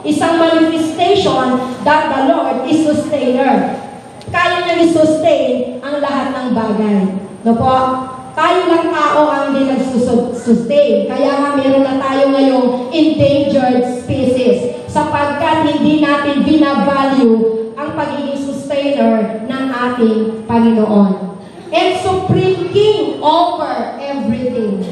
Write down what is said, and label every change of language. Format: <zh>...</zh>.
<en>Isang manifestation that the Lord is sustainer.</en> <tl>Kaya niya i-sustain ang lahat ng bagay. No po? Tayo lang tao ang hindi nag-sustain. Kaya nga meron na tayo ngayong endangered species sapagkat hindi natin binavalue ang pagiging sustainer ng ating Panginoon.</tl> <en>And supreme King over everything.</en>